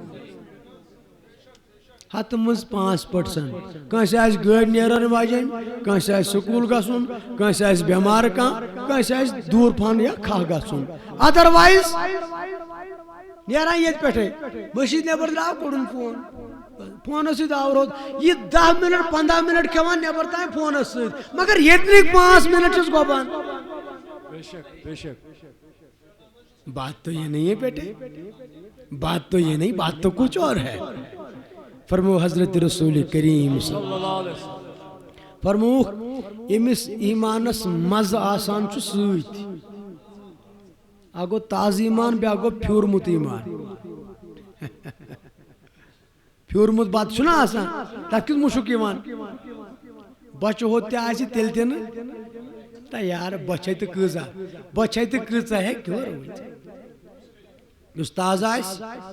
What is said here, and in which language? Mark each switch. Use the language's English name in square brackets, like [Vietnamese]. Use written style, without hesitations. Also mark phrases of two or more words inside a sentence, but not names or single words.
[Kashmiri] ہتہٕ منٛز 5% کٲنٛسہِ آسہِ گٲڑۍ نیران واجیٚنۍ کٲنٛسہِ آسہِ سکوٗل گژھُن کٲنٛسہِ آسہِ بٮ۪مار کانٛہہ کٲنٛسہِ آسہِ دوٗر پہن یا کھہہ گژھُن ادروایز نیران ییٚتہِ پٮ۪ٹھے مٔشیٖد نٮ۪بر درٛاو کوٚڑُن فون فونس سۭتۍ آو روٚد یہِ 10 منٹ 15 منٹ کھٮ۪وان نٮ۪بر تام فونس سۭتۍ مگر ییٚتِنٕکۍ 5 منٹ چھِس گۄبان [Urdu] بات تو یہ نہیں ہے بیٹے بات تو یہ نہیں بات تو کچھ اور ہے [Kashmiri] فرمو حضرت رسول کریم [Arabic] صلی اللہ علیہ وسلم [Kashmiri] فرموک ییٚمِس ایٖمانس مزٕ آسان چھُ سۭتۍ اکھ گوٚو تازٕ ایٖمان بیٛاکھ گوٚو پھیوٗرمُت ایٖمان پھیوٗرمُت بتہٕ چھُنہ آسان تتھ کیُتھ مُشُک یِوان بۄچھِ ہوٚت تہِ آسہِ تیٚلہِ تہِ نہٕ تہٕ یارٕ بۄچھے تہٕ کۭژاہ ہیٚکہِ روٗزِتھ یُس تازٕ آسہِ